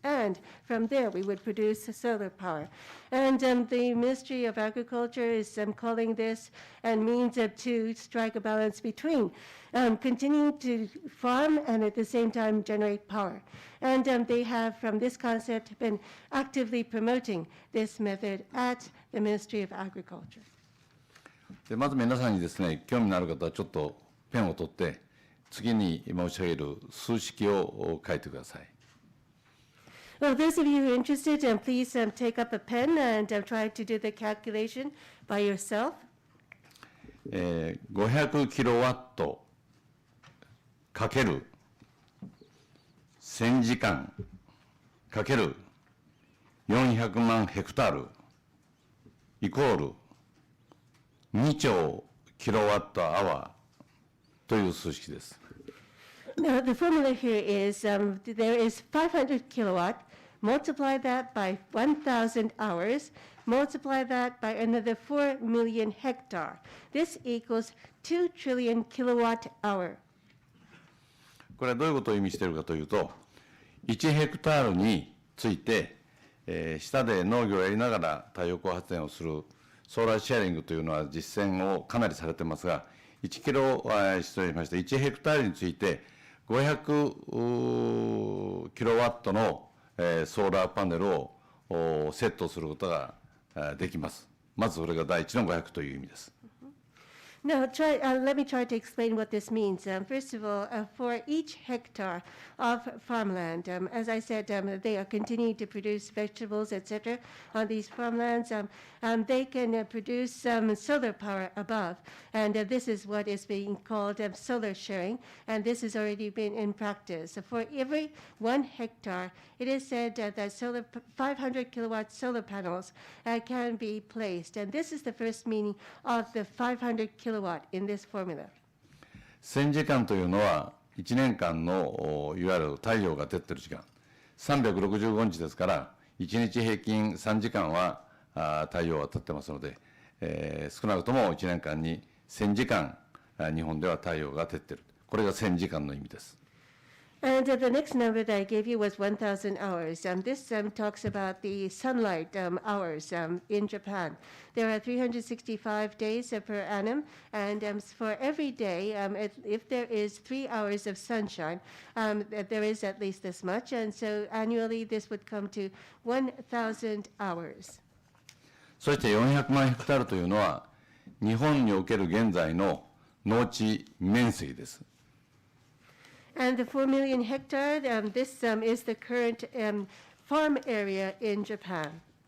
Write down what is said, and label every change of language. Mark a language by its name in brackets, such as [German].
[English] And from there, we would produce solar power. And the Ministry of Agriculture is calling this and means to strike a balance between continuing to farm and at the same time generate power. And they have, from this concept, been actively promoting this method at the Ministry of Agriculture. [Japanese] でまず皆さんにですね、興味のある方はちょっとペンを取って、次に申し上げる数式を書いてください。 [English] Well, those of you who are interested, please take up a pen and try to do the calculation by yourself. [Japanese] 500キロワットかける1000時間かける400万ヘクタールイコール2兆キロワットアワーという数式です。 [English] Now, the formula here is there is 500 kilowatt, multiply that by 1,000 hours, multiply that by another 4 million hectare. This equals 2 trillion kilowatt hour. [Japanese] これはどういうことを意味しているかというと、1ヘクタールについて、下で農業をやりながら太陽光発電をするソーラーシェアリングというのは実践をかなりされてますが、1ヘクタールについて500キロワットのソーラーパネルをセットすることができます。まずそれが第一の500という意味です。 [English] Now, let me try to explain what this means. First of all, for each hectare of farmland, as I said, they are continuing to produce vegetables, etc. on these farmlands. They can produce solar power above, and this is what is being called solar sharing, and this has already been in practice. For every 1 hectare, it is said that 500 kilowatt solar panels can be placed, and this is the first meaning of the 500 kilowatt in this formula. [Japanese] 1000時間というのは1年間のいわゆる太陽が照っている時間365日ですから1日平均3時間は太陽が照ってますので、少なくとも1年間に1000時間日本では太陽が照っている。これが1000時間の意味です。 [English] And the next number that I gave you was 1,000 hours. This talks about the sunlight hours in Japan. There are 365 days per annum, and for every day, if there is 3 hours of sunshine, there is at least this much, and so annually this would come to 1,000 hours. [Japanese] そして400万ヘクタールというのは日本における現在の農地面積です。 [English] And the 4 million hectare, this is the current farm area in Japan.